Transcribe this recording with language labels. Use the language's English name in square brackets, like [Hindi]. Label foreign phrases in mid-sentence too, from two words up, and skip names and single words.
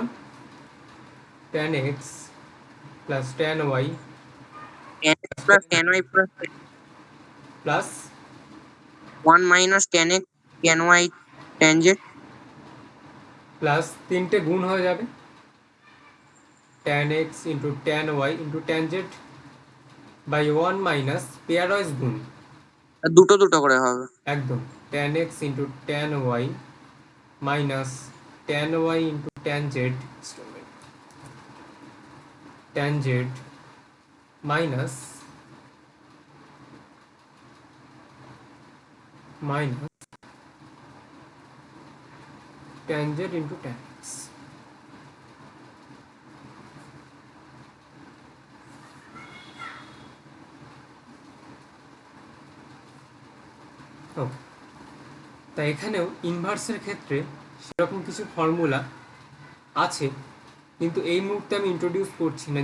[English] tan x plus tan y tan x plus tan y plus plus 1 minus tan x tan y tan z. [Bangla] প্লাস তিনটে গুণ হয়ে যাবে [English] tan x into tan y into tan z by 1 minus pair wise [Bangla] গুণ, আর দুটো দুটো করে হবে। একদম [English] tan x into tan y minus tan y into tan z, tan z minus minus tan z into tan x. [Bangla] ওকে, তা এখানেও ইনভার্সের ক্ষেত্রে সেরকম কিছু ফর্মুলা আছে, কিন্তু এই মুহূর্তে আমি ইন্ট্রোডিউস করছি না।